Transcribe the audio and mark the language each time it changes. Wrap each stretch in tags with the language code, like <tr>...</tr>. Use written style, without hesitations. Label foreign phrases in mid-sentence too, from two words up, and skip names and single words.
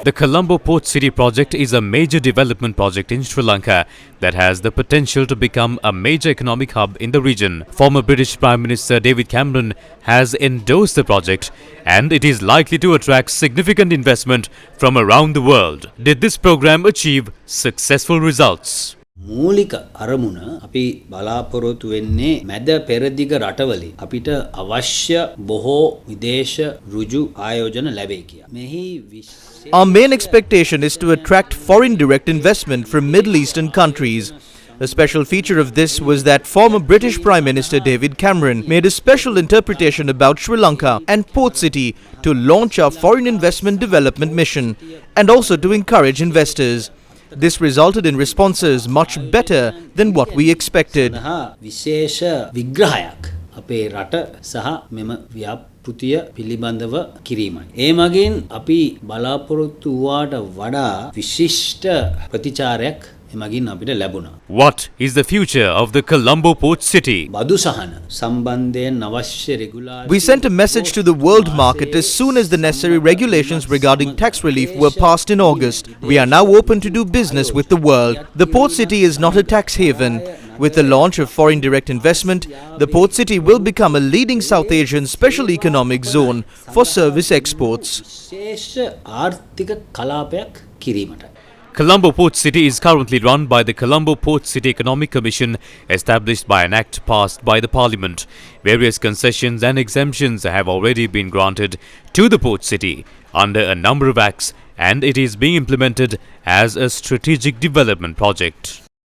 <en>The Colombo Port City project is a major development project in Sri Lanka that has the potential to become a major economic hub in the region. Former British Prime Minister David Cameron has endorsed the project, and it is likely to attract significant investment from around the world. Did this program achieve successful results?</en> <si>මූලික අරමුණ අපි බලාපොරොත්තු වෙන්නේ මැද පෙරදිග රටවලින් අපිට අවශ්‍ය බොහෝ විදේශ ඍජු ආයෝජන ලැබේ කියලා. මෙහි</si> <en>Our main expectation is to attract foreign direct investment from Middle Eastern countries. A special feature of this was that former British Prime Minister David Cameron made a special interpretation about Sri Lanka and Port City to launch our foreign investment development mission and also to encourage investors. This resulted in responses much better than what we expected.</en> <si>විශේෂ විග්‍රහයක් අපේ රට සහ මෙම ව්‍යාපෘතිය පිළිබඳව කිරීමයි. ඒ මගින් අපි බලාපොරොත්තු වූාට වඩා විශිෂ්ට ප්‍රතිචාරයක් එමගින් අපිට ලැබුණා.</si> <en>What is the future of the Colombo Port City?</en> <si>බදු සහන සම්බන්ධයෙන් අවශ්‍ය රෙගුලාසිය</si> <en>We sent a message to the world market as soon as the necessary regulations regarding tax relief were passed in August. We are now open to do business with the world. The port city is not a tax haven. With the launch of foreign direct investment, the port city will become a leading South Asian special economic zone for service exports.</en> <si>විශේෂ ආර්ථික කලාපයක් කිරීමට.</si> <en>Colombo Port City is currently run by the Colombo Port City Economic Commission, established by an act passed by the Parliament. Various concessions and exemptions have already been granted to the port city under a number of acts, and it is being implemented as a strategic development project.</en>